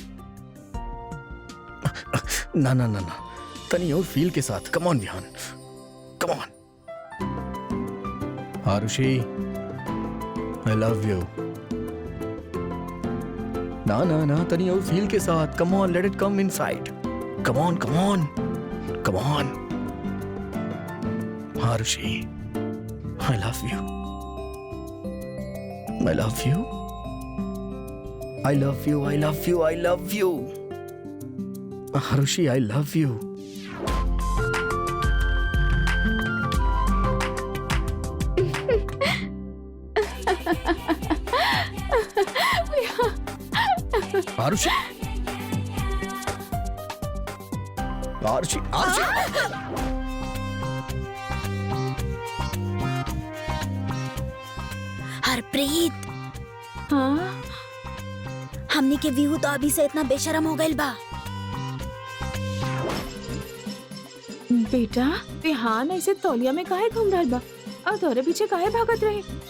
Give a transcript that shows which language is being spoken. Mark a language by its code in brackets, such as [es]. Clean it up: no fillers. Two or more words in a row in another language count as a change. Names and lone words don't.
[bho] ना ना ना ना, तनी और फील के साथ। [en] come on विहान, come on. आरुषि, I love you। [bho] ना ना ना, तनी और फील के साथ। [en] come on, let it come inside. come on, come on, come on. आरुषि, I love you। I love you. I love you. I love you. I love you. Harushi, I love you. Harushi. Harushi. Harushi. [bho] हरप्रीत, हाँ हमनी के व्यू तो अभी से इतना बेशरम हो गइल बा। बेटा, विहान ऐसे तौलिया में काहे घूम रहल बा और तोरे पीछे काहे भागत रहे?